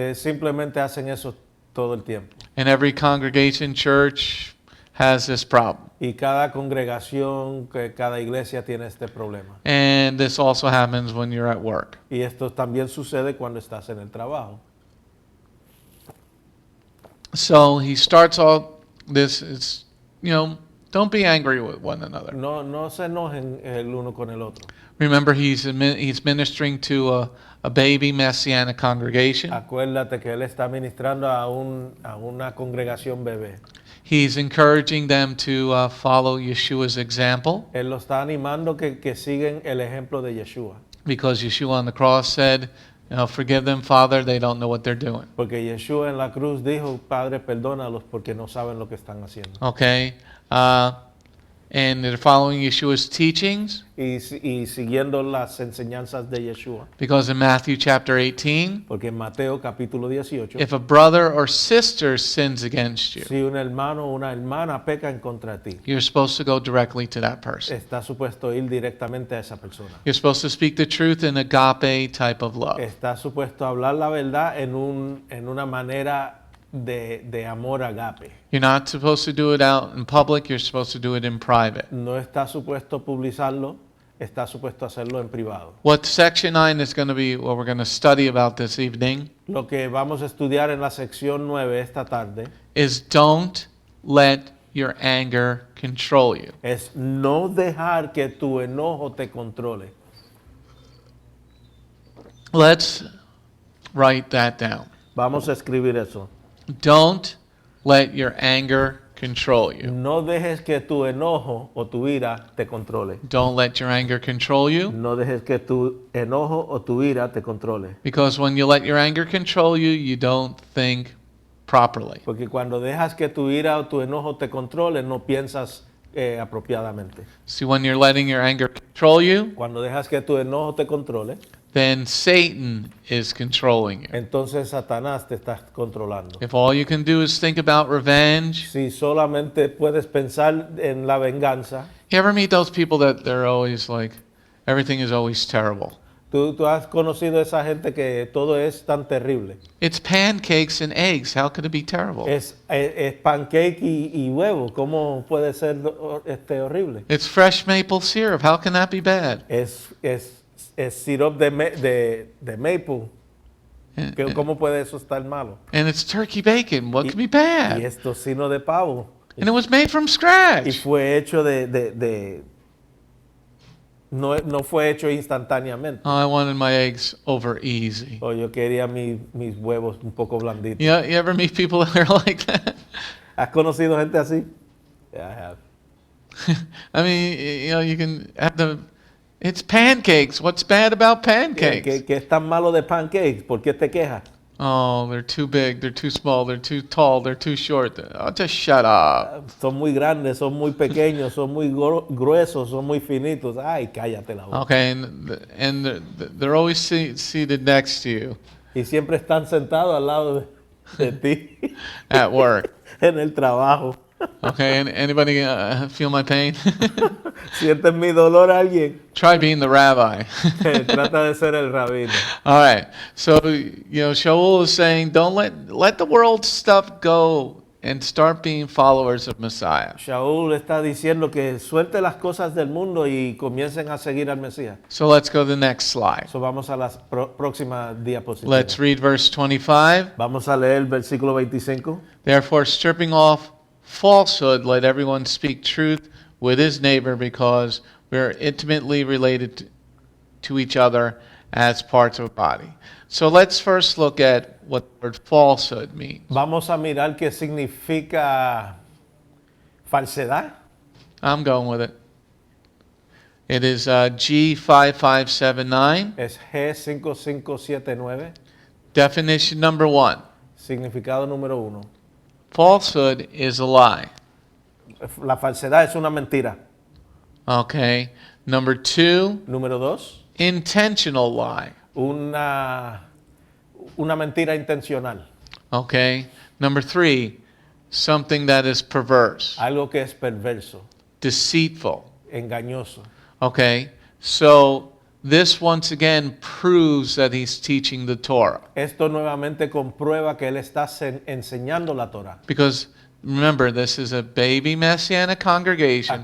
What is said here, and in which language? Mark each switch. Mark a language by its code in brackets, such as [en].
[es] Simplemente hacen eso todo el tiempo. [en] And every congregation, church has this problem. [es] Y cada congregación, cada iglesia tiene este problema. [en] And this also happens when you're at work. [es] Y esto también sucede cuando estás en el trabajo. [en] So he starts all this, don't be angry with one another. [es] No se enojen el uno con el otro. [en] Remember, he's ministering to a baby Messianic congregation. [es] Acuérdate que él está ministrando a una congregación bebé. [en] He's encouraging them to follow Yeshua's example. [es] Él lo está animando que siguen el ejemplo de Yeshua. [en] Because Yeshua on the cross said, forgive them, Father, they don't know what they're doing. [es] Porque Yeshua en la cruz dijo, Padre, perdónalos porque no saben lo que están haciendo. [en] Okay. And they're following Yeshua's teachings. [es] Y siguiendo las enseñanzas de Yeshua. [en] Because in Matthew chapter 18, [es] porque en Mateo capítulo 18, [en] if a brother or sister sins against you, [es] si un hermano o una hermana peca en contra de ti, [en] you're supposed to go directly to that person. [es] está supuesto ir directamente a esa persona. [en] You're supposed to speak the truth in agape type of love. [es] Está supuesto hablar la verdad en una manera de amor agape. [en] You're not supposed to do it out in public, you're supposed to do it in private. [es] No está supuesto publicarlo, está supuesto hacerlo en privado. [en] What section 9 is going to be, what we're going to study about this evening, [es] Lo que vamos a estudiar en la sección 9 esta tarde [en] is don't let your anger control you. [es] es no dejar que tu enojo te controle. [en] Let's write that down. [es] Vamos a escribir eso. [en] Don't let your anger control you. [es] No dejes que tu enojo o tu ira te controle. [en] Don't let your anger control you. [es] No dejes que tu enojo o tu ira te controle. [en] Because when you let your anger control you, you don't think properly. [es] Porque cuando dejas que tu ira o tu enojo te controle, no piensas apropiadamente. [en] See, when you're letting your anger control you, [es] Cuando dejas que tu enojo te controle, [en] then Satan is controlling you. [es] entonces Satanás te está controlando. [en] If all you can do is think about revenge, [es] Si solamente puedes pensar en la venganza, [en] you ever meet those people that they're always like, everything is always terrible? [es] tú has conocido a esa gente que todo es tan terrible. [en] It's pancakes and eggs. How could it be terrible? [es] Es pancake y huevo. ¿Cómo puede ser horrible? [en] It's fresh maple syrup. How can that be bad? [es] Es syrup de maple. [en] And, [es] ¿Cómo puede eso estar malo? [en] and it's turkey bacon. What could be [es] Y [en] bad? [es] es tocino de pavo. [en] And it was made from [es] Y [en] scratch. [es] fue hecho de no fue hecho instantáneamente. [en] Oh, I wanted my eggs over easy. [es] O yo quería mis huevos un poco blanditos. [en] You ever meet people that are like that? [es] ¿Has conocido gente así? [en] Yeah, I have. I mean, you can have it's pancakes. What's bad about pancakes? [es] ¿Qué es tan malo de pancakes? ¿Por qué te quejas? [en] Oh, they're too big, they're too small, they're too tall, they're too short. Oh, just shut up. [es] Son muy grandes, son muy pequeños, son muy gruesos, son muy finitos. Ay, cállate la boca. [en] Okay, and they're always seated next to you [es] Y siempre están sentados al lado de ti [en] at work. [es] en el trabajo. [en] Okay, and anybody feel my pain? [es] ¿Sientes mi dolor alguien? [en] Try being the rabbi. [es] Trata de ser el rabino. [en] All right. So, Shaul is saying, don't let the world stuff go and start being followers of Messiah. [es] Shaul está diciendo que suelte las cosas del mundo y comiencen a seguir al Mesías. [en] So let's go to the next slide. [es] So vamos a la próxima diapositiva. [en] Let's read verse 25. [es] Vamos a leer el versículo 25. [en] Therefore, stripping off falsehood, let everyone speak truth with his neighbor, because we are intimately related to each other as parts of a body. So let's first look at what the word falsehood means. [es] Vamos a mirar qué significa falsedad. [en] I'm going with it. It is G5579. [es] Es G5579. [en] Definition number 1. [es] Significado número 1. [en] Falsehood is a lie. [es] La falsedad es una mentira. [en] Okay. Number 2, [es] Número 2. [en] intentional lie. [es] Una mentira intencional. [en] Okay. Number 3, something that is perverse, [es] Algo que es perverso, [en] deceitful. [es] engañoso. [en] Okay. So this once again proves that he's teaching the Torah. [es] Esto nuevamente comprueba que él está enseñando la Torah. [en] Because remember, this is a baby Messianic congregation.